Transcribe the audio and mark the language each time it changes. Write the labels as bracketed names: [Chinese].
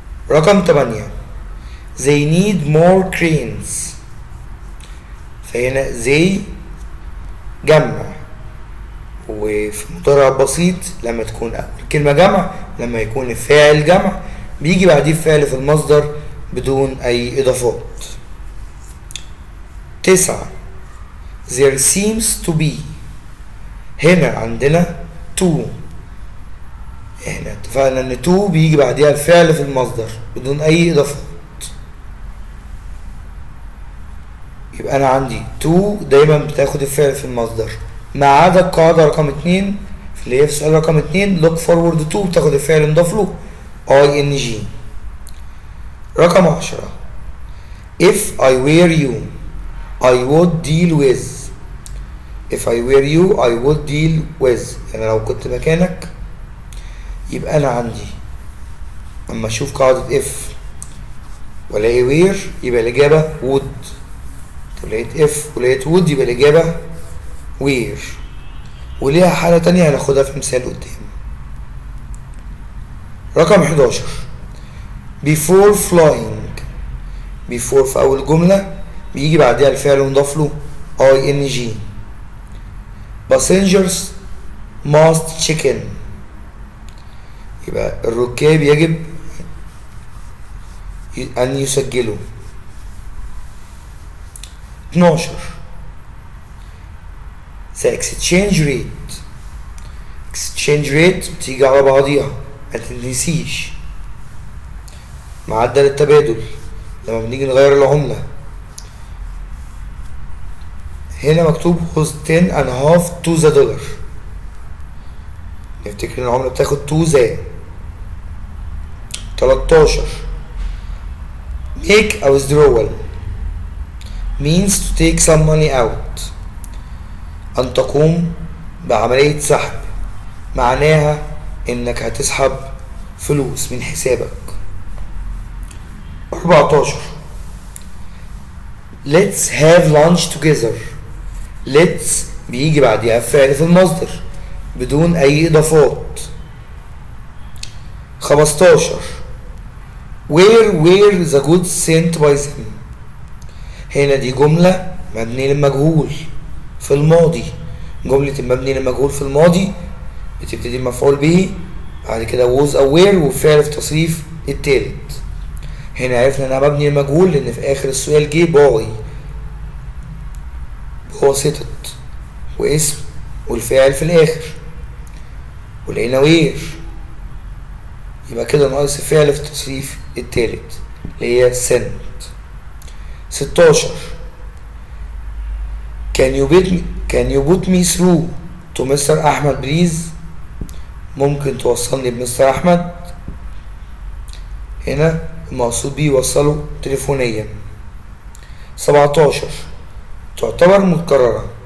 [Arabic] رقم [English] 8 they need more cranes. [Arabic] فهنا they جمع، وفي مضارع بسيط لما تكون أول كلمة جمع لما يكون الفاعل جمع بيجي بعديه الفعل في المصدر بدون أي إضافات. [English] 9 there seems to be. [Arabic] هنا عندنا to، احنا اتفقنا ان to بيجي بعديها الفعل في المصدر بدون اي اضافات. يبقى انا عندي to دايما بتاخد الفعل في المصدر ما عدا القاعدة رقم 2 اللي هي في سؤال رقم 2 look forward to بتاخد الفعل مضاف له ing. رقم [English] 10 if I were you I would deal with. if I were you I would deal with [Arabic] يعني لو كنت مكانك. يبقى انا عندي اما اشوف قاعدة if ولاقي where يبقى الاجابة would. طب لقيت if ولقيت would يبقى الاجابة where. وليها حالة تانية هناخدها في مثال قدام. رقم [English] 11 before flying. [Arabic] before في اول جملة بيجي بعدها الفعل مضاف له ing. passengers [English] must check in. [Arabic] يبقى الركاب يجب أن يسجلوا. [English] 12 the exchange rate. [Arabic] exchange rate بتيجي على بعضيها ما تنسيش. معدل التبادل لما بنيجي نغير العملة. هنا مكتوب [English] was 10.5 to the dollar. [Arabic] نفتكر ان العملة بتاخد to the. [English] 13 make a withdrawal means to take some money out. [Arabic] أن تقوم بعملية سحب معناها إنك هتسحب فلوس من حسابك. [English] 14 let's have lunch together. [Arabic] let's بيجي بعدها فعل في المصدر بدون أي إضافات. [English] 15 where the goods sent by them. [Arabic] هنا دي جملة مبنية للمجهول في الماضي. جملة المبني للمجهول في الماضي بتبتدي مفعول به بعد كده was أو where وفعل في تصريف التالت. هنا عرفنا انها مبني للمجهول لان في اخر السؤال جه باي بواسطة واسم والفاعل في الاخر ولقينا وير. يبقى كده ناقص الفعل في التصريف التالت اللي هي sent. [English] 16 can you put me through to Mr. [Arabic] أحمد [English] please. [Arabic] ممكن توصلني بمستر أحمد. هنا المقصود بيه يوصله تليفونيا. 17 تعتبر متكررة.